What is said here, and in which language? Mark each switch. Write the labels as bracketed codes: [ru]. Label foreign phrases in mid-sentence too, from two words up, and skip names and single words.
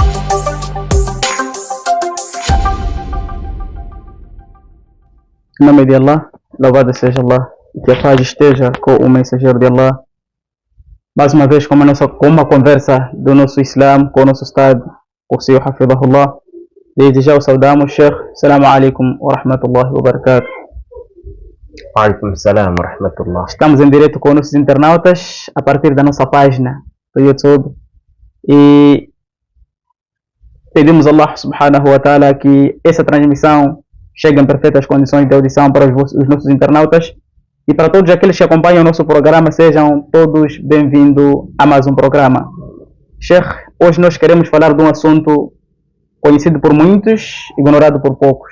[pt] Em nome de Allah, louvado seja Allah, e que a paz esteja com o mensageiro de Allah. Mais uma vez com uma conversa do nosso Islã, com o nosso Estado, o Senhor Hafidahullah. Desde já o saudamos, Sheikh. [ar] السلام عليكم ورحمة الله وبركاته. وعليكم السلام ورحمة الله. [pt] Estamos em direto com nossos internautas a partir da nossa página do YouTube e pedimos a Allah [ar] سبحانه وتعالى [pt] que essa transmissão chegue em perfeitas condições de audição para os nossos internautas e para todos aqueles que acompanham o nosso programa. Sejam todos bem-vindos a mais um programa. Sheikh, hoje nós queremos falar de um assunto conhecido por muitos, ignorado por poucos.